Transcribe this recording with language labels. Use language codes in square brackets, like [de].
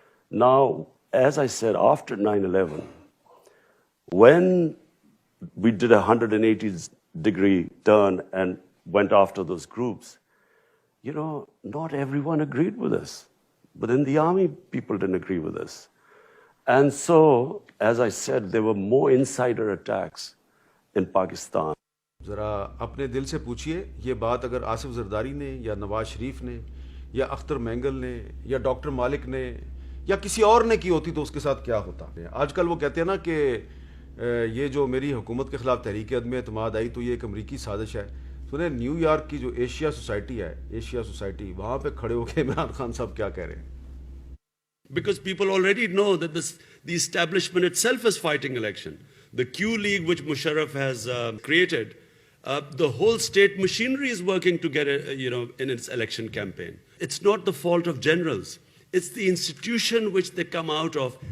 [en] Now, as I said, after 9/11, when we did a 180-degree turn and went after those groups, you know, not everyone agreed with us. But in the army, people didn't agree with us. And so, as I said, there were more insider attacks in Pakistan. [ur] ذرا اپنے دل سے پوچھئے، یہ بات اگر آصف زرداری نے یا نواز شریف نے یا اختر مینگل نے یا ڈاکٹر مالک نے یا کسی اور نے کی ہوتی تو اس کے ساتھ کیا ہوتا۔ آج کل وہ کہتے ہیں نا کہ یہ جو میری حکومت کے خلاف تحریک عدم اعتماد آئی تو یہ ایک امریکی سازش ہے، سنیں نیو یارک کی جو ایشیا سوسائٹی ہے, ایشیا سوسائٹی, وہاں پہ کھڑے ہو کے عمران خان صاحب کیا کہہ رہے ہیں. [en] Because people already know that the establishment itself is fighting election. The Q League, which Musharraf has created, the whole state machinery is working to get, in its election campaign. It's not the fault of generals. It's the institution which they come out of.